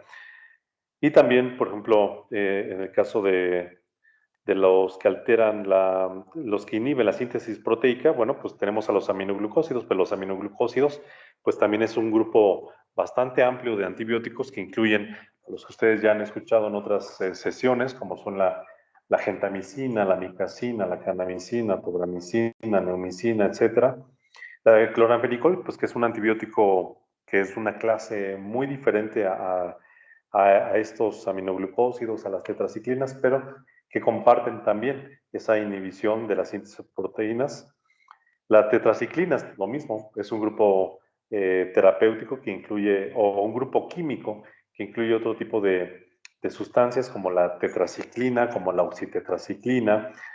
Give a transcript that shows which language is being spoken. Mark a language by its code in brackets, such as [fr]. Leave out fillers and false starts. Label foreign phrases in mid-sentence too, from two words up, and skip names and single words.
[es] Y también, por ejemplo, en el caso de los que alteran los que inhiben la síntesis proteica, bueno, pues tenemos a los aminoglucósidos, pero los aminoglucósidos, pues también es un grupo bastante amplio de antibióticos que incluyen los que ustedes ya han escuchado en otras sesiones, como son la la gentamicina, la micacina, la candamicina, tobramicina, neomicina, etc. La cloramphenicol, pues que es un antibiótico que es una clase muy diferente a estos aminoglucósidos, a las tetraciclinas, pero que comparten también esa inhibición de la síntesis de proteínas. La tetraciclina es lo mismo, es un grupo terapéutico que incluye, o un grupo químico que incluye otro tipo de sustancias como la tetraciclina, como la oxitetraciclina,